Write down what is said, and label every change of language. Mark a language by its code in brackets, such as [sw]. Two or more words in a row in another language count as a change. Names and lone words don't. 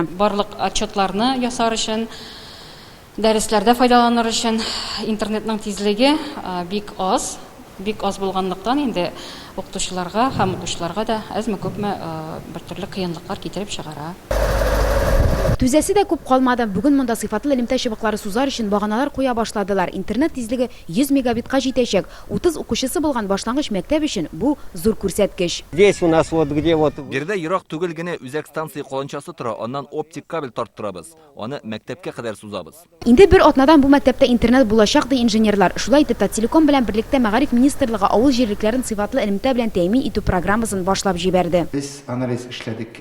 [tt] Барлык отчетларны ясар өчен, дәресләрдә файдаланыр өчен интернетның тизлеге бик аз булганлыктан инде укытучыларга һәм укучыларга да әзме-күпме бертөрле кыенлыклар китереп чыгара. Түзәсе дә күп калмады. Бүген монда сыйфатлы элемтә чыбыклары сузар өчен баганалар куя башладылар. Интернет тизлеге 100 мегабитка җитәчәк. 30 укучысы булган башлангыч мәктәп өчен бу зур күрсәткеч. [ru] Здесь у нас вот где вот. [tt] Биредә ерак түгел генә үзәк станция каланчасы тора, аннан оптик кабель тарттырабыз. Аны мәктәпкә кадәр сузабыз. Инде бер атнадан бу мәктәптә интернет булачак, ди инженерлар. Шулай итеп, Тателеком белән берлектә Мәгариф министрлыгы авыл җирлекләрен сыйфатлы элемтә белән тәэмин итү программасын башлап җибәрде. Без анализ эшләдек.